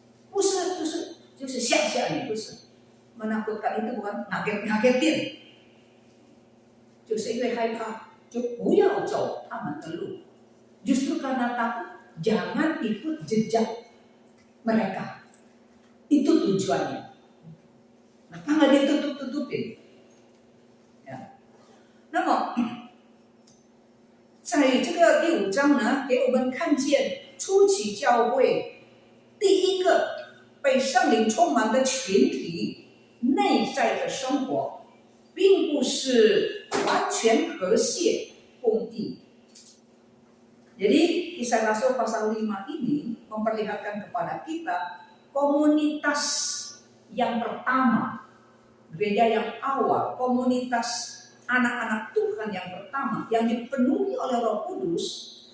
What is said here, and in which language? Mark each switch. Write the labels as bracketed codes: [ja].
[zh] 不是就是吓吓你，不是 [id] menakutkan itu bukan ngagetin， [zh] 就是因为害怕就不要走他们的路， [id] justru karena takut jangan ikut jejak mereka， itu tujuannya. Maka nggak ditutup-tutupin, ya. [zh] 那么在这个第5章呢，给我们看见初期教会第一个被圣灵充满的群体内在的生活，并不是完全和谐共益。 [id] Jadi Kisah Rasul pasal 5 ini memperlihatkan kepada kita komunitas yang pertama, gereja yang awal, komunitas anak-anak Tuhan yang pertama, yang dipenuhi oleh Roh Kudus.